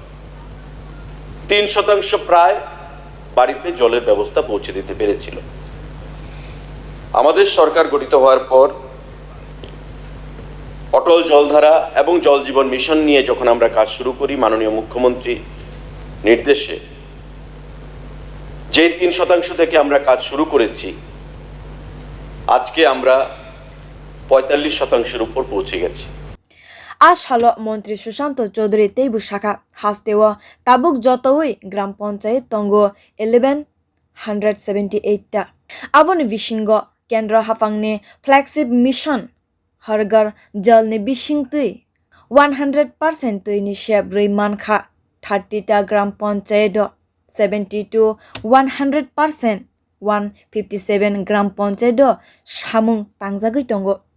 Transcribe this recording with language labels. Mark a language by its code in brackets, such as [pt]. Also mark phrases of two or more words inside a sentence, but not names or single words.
[bn] 3% প্রায় বাড়িতে জলের ব্যবস্থা পৌঁছে দিতে পেরেছিল আমাদের সরকার গঠিত হওয়ার পর অটল জলধারা এবং জল জীবন মিশন নিয়ে যখন আমরা কাজ শুরু করি মাননীয় মুখ্যমন্ত্রী নির্দেশে যে 3% থেকে আমরা কাজ শুরু করেছি আজকে আমরা 45%-এর উপর পৌঁছে গেছি [trp] ashalo montri Sushanta Chowdhury teibu shaka hastewo tabuk jotoi gram panchayat tongo 1178 ta aboni bisingo kendra hafangni [en] flagship mission [trp] hargar jal ni bisingtui 100% tui ni shep rei mankha 30 ta gram panchayat 70 to 100% 157 gram panchayat samung tangjagui tongo